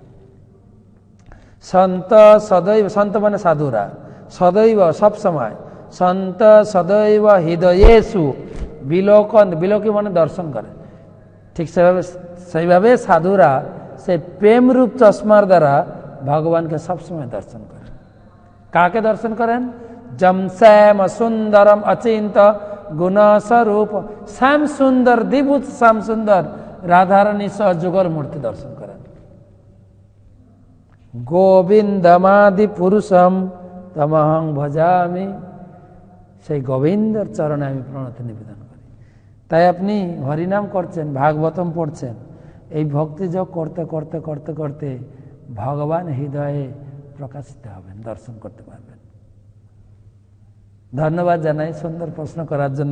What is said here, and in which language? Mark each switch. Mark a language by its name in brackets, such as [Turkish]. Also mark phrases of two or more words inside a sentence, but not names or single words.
[Sanskrit] সন্ত সদৈব, [Bangla] সন্ত মানে সাধুরা, সদৈব সবসময়, [Sanskrit] সন্ত সদৈব হৃদয়েষু বিলোকন, [Bangla] বিলোকি মানে দর্শন করে, ঠিক সেইভাবে সাধুরা সেই প্রেম রূপ চশমার দ্বারা ভগবানকে সবসময় দর্শন করে। কাকে দর্শন করেন? [Sanskrit] যম শ্যাম সুন্দরম অচিন্ত গুণস্বরূপ। [Bangla] শ্যাম সুন্দর, দ্বিভূত শ্যাম সুন্দর রাধারানী সহ যুগল মূর্তি দর্শন করেন। [Sanskrit] গোবিন্দমাদি পুরুষম তমহং ভজামি, [Bangla] সেই গোবিন্দের চরণে আমি প্রণতি নিবেদন করি। তাই আপনি হরিনাম করছেন, ভাগবতম পড়ছেন, এই ভক্তি যোগ করতে করতে করতে করতে ভগবান হৃদয়ে প্রকাশিত হবেন, দর্শন করতে পারবেন। ধন্যবাদ জানাই সুন্দর প্রশ্ন করার জন্য।